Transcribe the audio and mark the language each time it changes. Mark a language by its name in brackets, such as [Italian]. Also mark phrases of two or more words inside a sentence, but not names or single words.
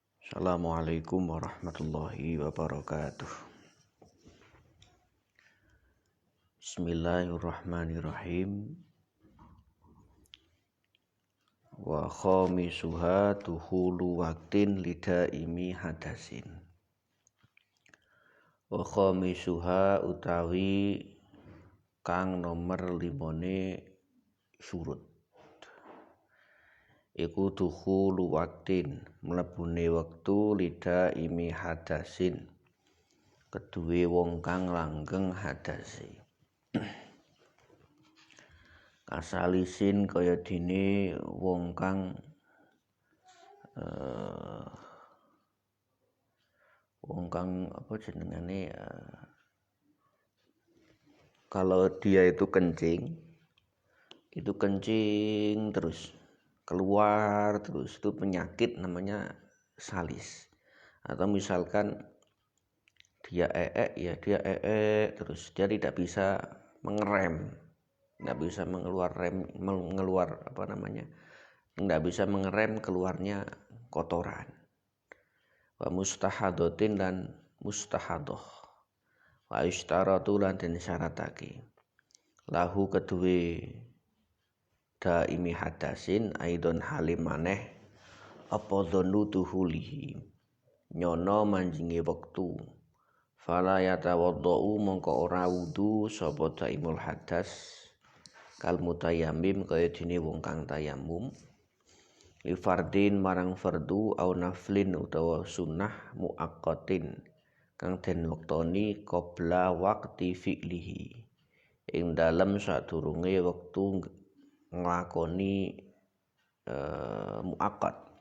[Arabic] السلام عليكم ورحمة الله وبركاته. بسم الله الرحمن الرحيم. وخامسها دخول وقت لدائم حدث. وخامسها [Javanese] utawi kang nomor limone syurut. Iku [Arabic] دخول وقت [Javanese] mlebune wektu [Arabic] لدائم حدث [Javanese] keduwe wong kang langgeng hadase. Kasalisin kaya dene wong kang apa jenengane [Indonesian] kalau dia itu kencing terus keluar terus, itu penyakit namanya salis. Atau misalkan dia terus dia tidak bisa mengerem, tidak bisa tidak bisa mengerem keluarnya kotoran. [Arabic] ومستحاضة [Indonesian] dan mustahadoh. [Arabic] واشترط [Javanese] lan den syaratake lahu kedue [Arabic] دائم حدث أيضا [Javanese] halim maneh apa [Arabic] ظن دخوله [Javanese] nyono manjinge wektu [Arabic] فلا يتوضأ [Javanese] mongko ora wudu sapa [Arabic] دائم الحدث كالمتيمم [Javanese] kaya dene wong kang tayammum [Arabic] لفرض [Javanese] marang fardu [Arabic] أو نفل [Javanese] utawa sunnah muaqqatin kang den wektoni [Arabic] قبل وقت فعله [Javanese] ing dalem sadurunge wektu nglakoni muaqqat.